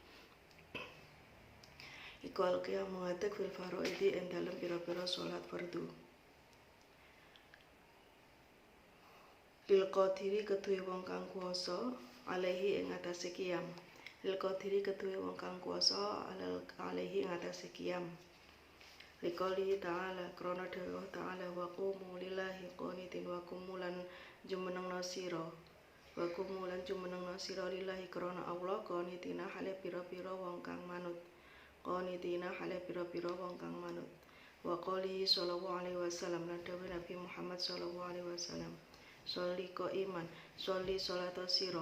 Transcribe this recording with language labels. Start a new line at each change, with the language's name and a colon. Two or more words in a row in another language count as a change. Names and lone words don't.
Javanese: Iku al-qiyamu ngadeg
Arabic: bil faraidi
Javanese: ing dalem pira-pira salat fardu.
Arabic: Lil qadiri
Javanese: keduwe wong kang kuwasa alaihi ing atase qiyam.
Arabic: Lil qadiri
Javanese: keduwe wong kang kuwasa alaihi ing atase qiyam.
Arabic: Liqouli ta'ala,
Javanese: krana dawuh ta'ala,
Arabic: wa qumu lillahi qanitin wa qumu
Javanese: lan jumenengna sira.
Arabic: Wa qumu
Javanese: lan jumenengna sira lillahi krana Allah qanitina hale pira-pira wong kang manut. Qanitina hale pira-pira wong kang manut.
Arabic: Wa qouli sallallahu alaihi wasallam,
Javanese: lan dawuh Nabi Muhammad sallallahu alaihi wasallam,
Arabic: sholli qaiman,
Javanese: sholli salata sira.